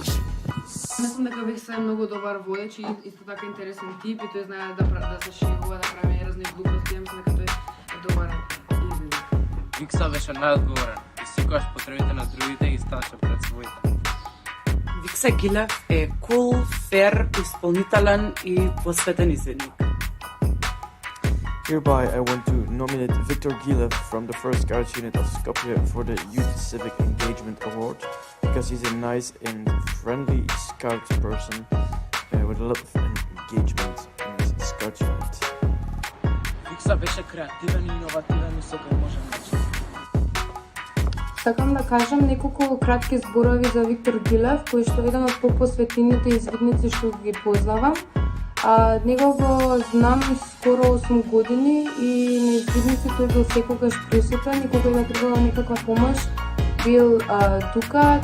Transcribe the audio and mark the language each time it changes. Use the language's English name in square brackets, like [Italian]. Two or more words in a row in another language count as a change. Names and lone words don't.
[Macedonian] Мислам дека Викса е многу добар водеч и исто така интересен тип и тој знае да се шегува, да прави разни глупости, ја мислам дека тој е добар лидер. Викса беше најодговорен и секогаш потребите на другите ги ставаше пред своите. Викса Гилев е кул, фер, исполнителен и посветен изведник. [English] Hereby, I want to nominate Viktor Gilev from the 1st Scouts Unit of Skopje for the Youth Civic Engagement Award because he's a nice and friendly scout person with a lot of engagement in his Scouts Unit. [Macedonian] Викса беше креативен и иновативен и секој може начин. Сакам да кажам неколку кратки зборови за Виктор Гилев, кој што е еден од попосветените изведници што ги познавам. Него го знам скоро 8 години и на изведници тој бил секогаш присутен и кога има требала некаква помош, бил тука.